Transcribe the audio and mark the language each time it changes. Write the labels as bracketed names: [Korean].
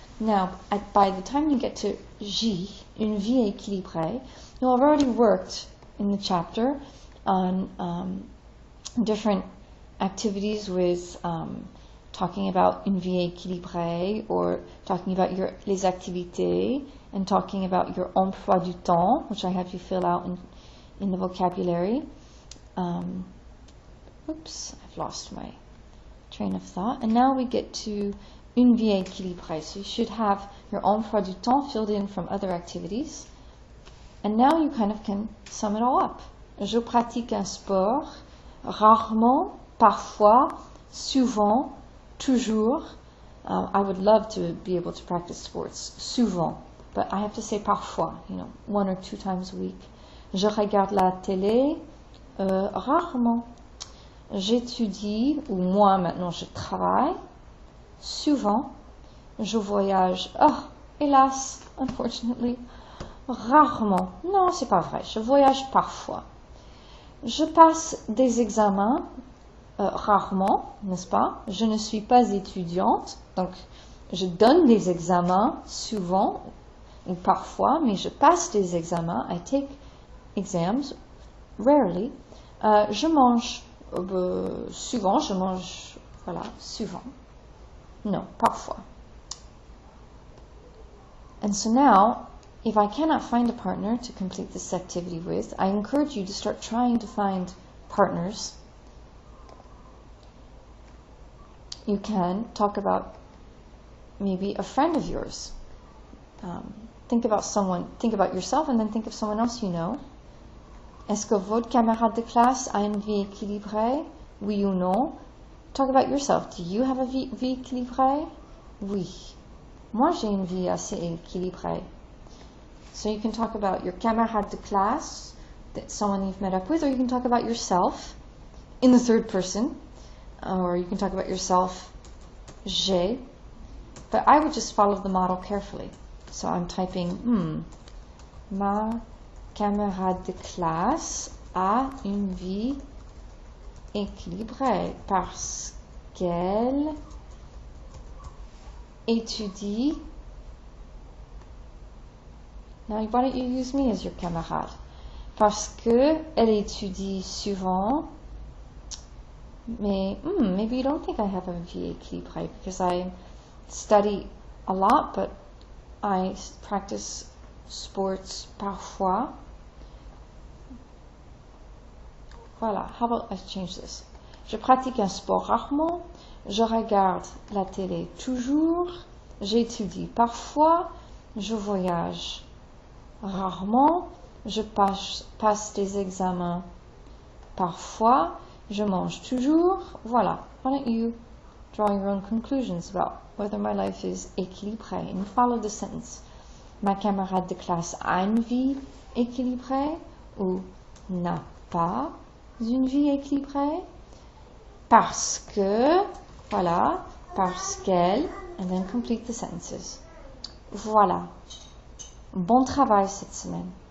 [English] Now, by the time you get to J, une vie équilibrée, you'll have already worked in the chapter on different activities with talking about une vie équilibrée, or talking about les activités, and talking about your emploi du temps, which I have you fill out in the vocabulary. Oops, I've lost my train of thought. And now we get to une vie équilibrée. So you should have your emploi du temps filled in from other activities. And now you kind of can sum it all up. [French] Je pratique un sport, rarement, parfois, souvent, toujours. [English] I would love to be able to practice sports, souvent. But I have to say parfois, 1 or 2 times a week. [French] Je regarde la télé, rarement. J'étudie, ou moi maintenant je travaille, souvent. Je voyage, hélas, unfortunately, rarement. Non, c'est pas vrai, je voyage parfois. Je passe des examens, rarement, n'est-ce pas? Je ne suis pas étudiante, donc je donne des examens souvent ou parfois, mais je passe des examens. [English] I take exams, rarely. [French] Je mange souvent, souvent. [English] No, parfois. And so now, if I cannot find a partner to complete this activity with, I encourage you to start trying to find partners. You can talk about maybe a friend of yours. Think about yourself, and then think of someone else you know. [French] Est-ce que votre camarade de classe a une vie équilibrée? Oui ou non? [English] Talk about yourself. Do you have a [French] vie équilibrée? Oui. Moi, j'ai une vie assez équilibrée. [English] So you can talk about your camarade de classe, that someone you've met up with, or you can talk about yourself in the third person. or you can talk about yourself, j'ai. But I would just follow the model carefully. So I'm typing, [French] ma camarade de classe a une vie équilibrée parce qu'elle étudie. [English] Now, why don't you use me as your camarade? [French] Parce que elle étudie souvent. [English] Mais maybe you don't think I have a vie équilibrée because I study a lot, but I practice sports parfois. Voilà, how about I change this? [French] Je pratique un sport rarement, je regarde la télé toujours, j'étudie parfois, je voyage rarement, je passe des examens parfois, je mange toujours. Voilà. [English] Why don't you draw your own conclusions about whether my life is équilibré and follow the sentence. [French] Ma camarade de classe a une vie équilibrée ou n'a pas une vie équilibrée parce que, voilà, parce qu'elle, [English] and then complete the sentences. [French] Voilà. Bon travail cette semaine.